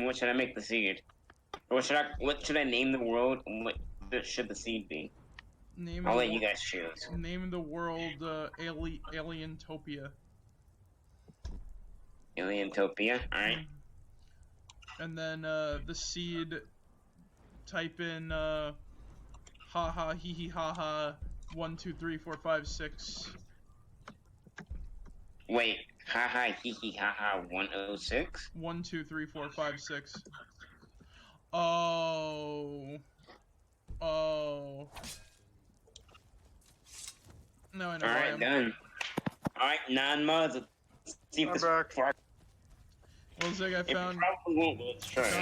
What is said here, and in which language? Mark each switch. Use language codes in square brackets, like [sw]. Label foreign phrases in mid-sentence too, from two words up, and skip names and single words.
[en] What should I make the seed? Or what should I name the world? What should the seed be? I'll let you guys choose. Name the world Alientopia. Alientopia, alright. And then the seed, type in ha ha hee hee ha ha 1 2 3 4 5 6. Wait, ha ha hee hee ha ha 106? 1 2 3 4 5 6. Oh. Oh. No, I know. Alright, done. Alright, 9 mods. Let's see if this works. Well, Zig, I found. It probably won't, but let's try.